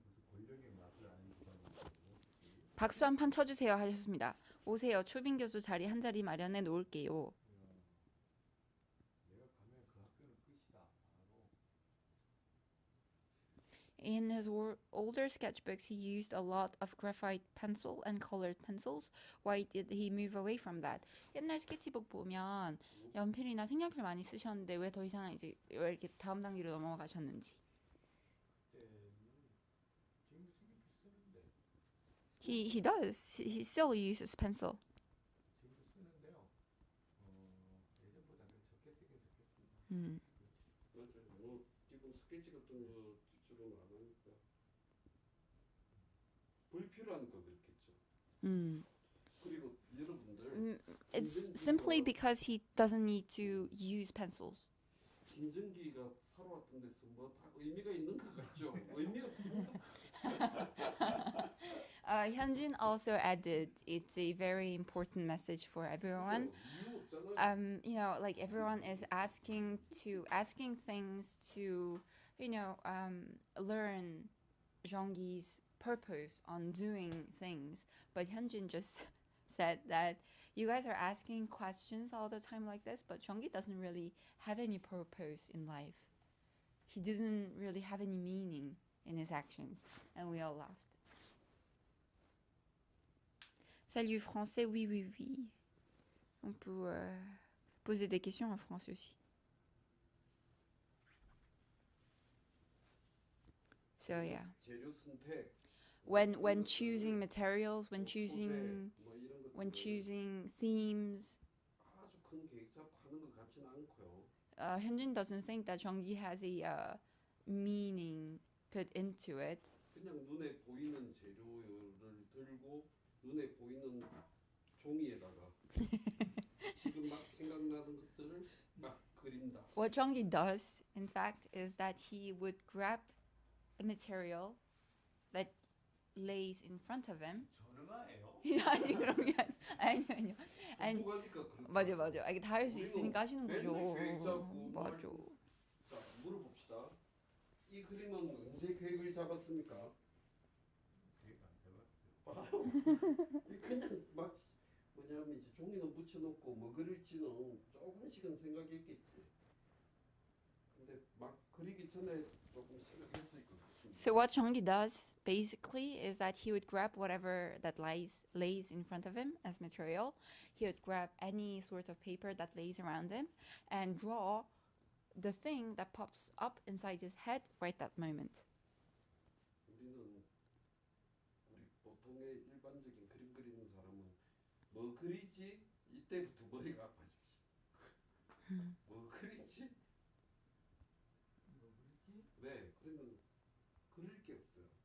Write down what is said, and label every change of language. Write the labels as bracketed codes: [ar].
[ko] 권력의 맛을 아는 집안이고. 박수 한 판 쳐주세요 하셨습니다. 오세요. 초빙 교수 자리 한 자리 마련해 놓을게요. 내가 가면 그 학교는 끝이다. 바로. [en] In his older sketchbooks, he used a lot of graphite pencil and colored pencils. Why did he move away from that? [ko] 옛날 스케치북 보면 연필이나 색연필 많이 쓰셨는데 왜 더 이상 이제 왜 이렇게 다음 단계로 넘어가셨는지. 그때는 지금 생각이 쓰는데. [en] He does. He still uses pencil. [ko] 지금도 쓰는데요. 예전보다 그래 적게 쓰긴 적겠습니다. 맞아요. 뭐 기본 스케치 같은 거 주로 안 하니까 불필요하니까 그렇겠죠. 그리고 여러분들 [en] It's simply because he doesn't need to use pencils. [ko] 김정기가 살아왔던 데서 뭐 다 의미가 있는 것 같죠? 의미 없습니다. [en] Hyunjin also added it's a very important message for everyone. [ko] 이유 없잖아요. [en] You know, like everyone is asking things to, learn Jeonggi's purpose on doing things. But Hyunjin just said that you guys are asking questions all the time like this, but Jeonggi doesn't really have any purpose in life. He didn't really have any meaning in his actions, and we all laughed. [fr] Salut français, oui, oui, oui. On peut poser des questions en français aussi. [en] So yeah. [ko] 재료 선택. [en] When choosing materials, when choosing [ko] 뭐 이런 것들을 [en] when choosing themes, [ko] 아주 큰 계획 잡고 하는 것 같지는 않고요. [en] Hyunjin doesn't think that Jeonggi has a meaning put into it. [ko] 그냥 눈에 보이는 재료를 들고 눈에 보이는 종이에다가 지금 막 생각나는 것들을 막 그린다. [en] What Jeonggi does, in fact, is that he would grab a material that lays in front of him. [ko] 전응아예요? 아니 그런 게 아니요. 아니 공부하니까 그렇다. 맞아. 이게 다 할 수 있으니까 하시는 거죠. 맨날 계획 잡고 맞아. 자 물어봅시다. 이 그림은 언제 계획을 잡았습니까? 계획 안 해봤어요. 봐요. 그냥 막 뭐냐면 이제 종이는 붙여놓고 뭐 그릴지는 조금씩은 생각했겠지. 근데 막 그리기 전에 조금 생각했을 것 같은데. [en] So what Jeonggi does basically is that he would grab whatever that lays in front of him as material. He would grab any sort of paper that lays around him and draw the thing that pops up inside his head right that moment. [ko] 우리 보통의 일반적인 그림 그리는 사람은 뭐 그리지 이때부터 머리가 아파지지. 뭐 그리지? 뭐 그랬지? 네, 그러면 그릴 게 없어요.